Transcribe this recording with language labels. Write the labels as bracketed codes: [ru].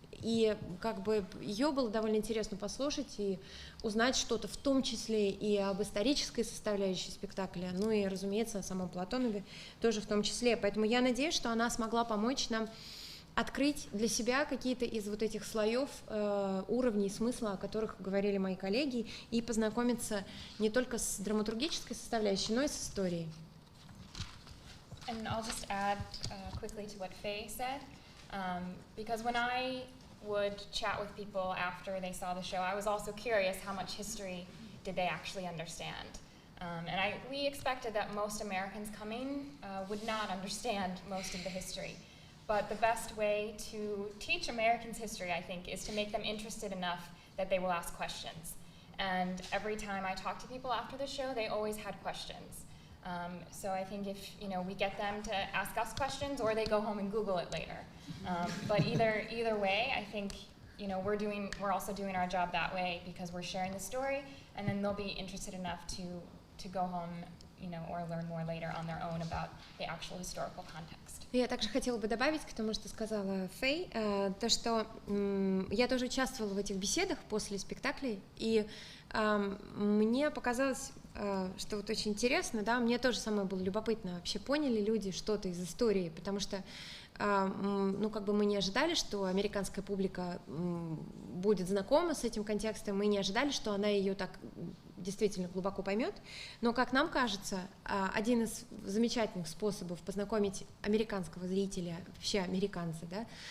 [ru] И как бы ее было довольно интересно послушать и узнать что-то, в том числе и об исторической составляющей спектакля, ну и, разумеется, о самом Платонове тоже в том числе. Поэтому я надеюсь, что она смогла помочь нам открыть для себя какие-то из вот этих слоев, уровней смысла, о которых говорили мои коллеги, и познакомиться не только с драматургической составляющей, но и с историей. [en] And I'll just add quickly to what Faye said, because when I would chat with people after they saw the show, I was also curious how much history did they actually understand. And we expected that most Americans coming would not understand most of the history. But the best way to teach Americans history, I think, is to make them interested enough that they will ask questions. And every time I talk to people after the show, they always had questions. So I think if we get them to ask us questions, or they go home and Google it later. But either way, I think we're also doing our job that way, because we're sharing the story, and then they'll be interested enough to go home, or learn more later on their own about the actual historical context. [ru] Я также хотела бы добавить к тому, что сказала Фэй, то, что я тоже участвовала в этих беседах после спектаклей, и мне показалось, что вот очень интересно, да, мне тоже самое было любопытно, вообще поняли люди что-то из истории, потому что мы не ожидали, что американская публика будет знакома с этим контекстом, мы не ожидали, что она ее так действительно глубоко поймет, но, как нам кажется, один из замечательных способов познакомить американского зрителя, вообще американца, да,